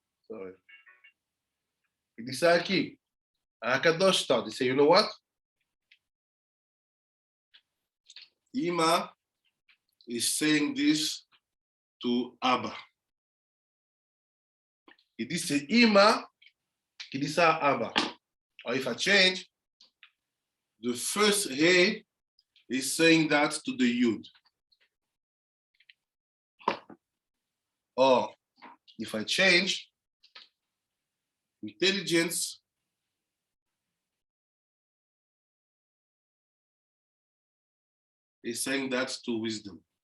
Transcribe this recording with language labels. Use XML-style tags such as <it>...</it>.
<fr>Sorry. Il dit ça à qui? À Kadosh Tad.</fr> <en>He said, you know what? Ima is saying this to Abba.</en> <fr>Il dit c'est Ima qui dit ça à Abba.</fr> <en>Or if I change, the first He is saying that to the Yud. Or if I change, intelligence is saying that to wisdom.</en>